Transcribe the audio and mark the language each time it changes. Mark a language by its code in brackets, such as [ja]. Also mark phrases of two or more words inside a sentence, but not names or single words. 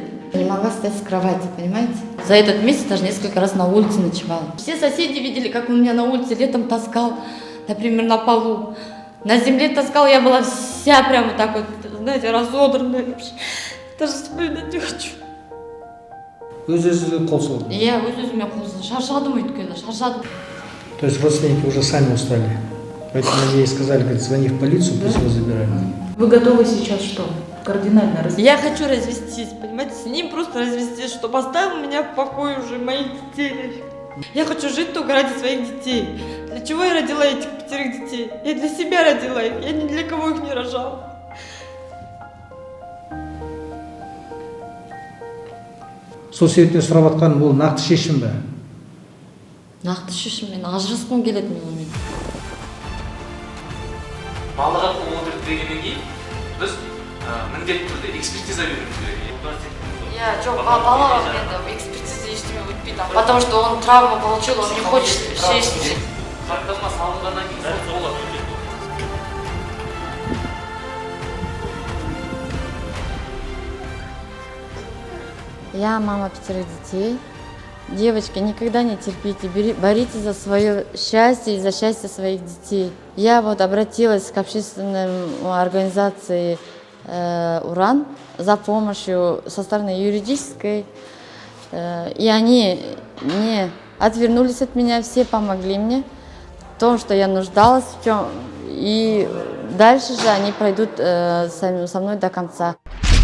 [ru] Не могла встать с кровати, понимаете? За этот месяц даже несколько раз на улице ночевала. Все соседи видели, как он меня на улице летом таскал, например, на полу. На земле таскал, я была вся прямо так вот, знаете, разодранная. Даже вспоминать не хочу. [kk] Өз-өзіңе қол соғдың? Я өз-өзіме қол соғдым. Шаршадым өйткені, шаршадым. [ru] То есть родственники уже сами устали? Поэтому ей сказали, говорит, звони в полицию, пусть его забирают. Вы готовы сейчас что? Кардинально развестись? Я хочу развестись, понимаете, с ним просто развестись, чтобы оставил меня в покое уже, моих детей. Я хочу жить только ради своих детей. Для чего я родила этих 5 детей? Я для себя родила их, я ни для кого их не рожала. [kk] Сол себептен сұрап жатқаным, ол нақты шешім бе? Нақты шешім, мен ажырасқым келеді онымен. Балаға қол отырып дегеннен кейін біз міндетті түрде экспертиза беруіміз керек. Я жоқ, балаға енді экспертиза ештеме өтпейді, [ru] потому что он травма получил, он не хочет шешім. [kk] Хаттама салынғаннан кейін сот болады. [ru] Я мама 5 детей. Девочки, никогда не терпите, боритесь за свое счастье и за счастье своих детей. Я вот обратилась к общественной организации «Уран» за помощью со стороны юридической, и они не отвернулись от меня, все помогли мне в том, что я нуждалась в чем, и дальше же они пройдут со мной до конца.